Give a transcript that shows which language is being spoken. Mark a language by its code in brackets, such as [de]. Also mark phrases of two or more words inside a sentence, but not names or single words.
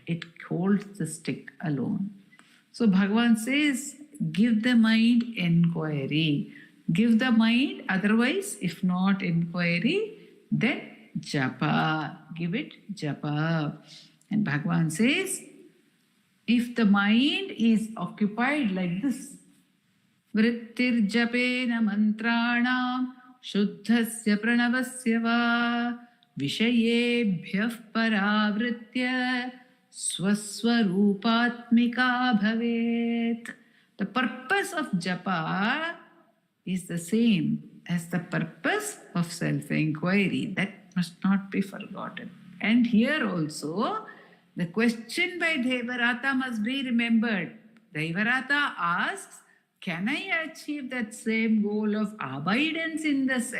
[en] It holds the stick alone. So Bhagavan says, give the mind enquiry. Give the mind, otherwise, if not enquiry, then japa. Give it japa. And Bhagavan says, if the mind is occupied like this, [sa] vrittirjapena mantranam shuddhasya pranavasya va vishayebhyah paravritya swaswarupatmika bhavet. [en] The purpose of japa is the same as the purpose of self-inquiry. That must not be forgotten. And here also, the question by Devarata must be remembered. Devarata asks, can I achieve that same goal of abidance in the self?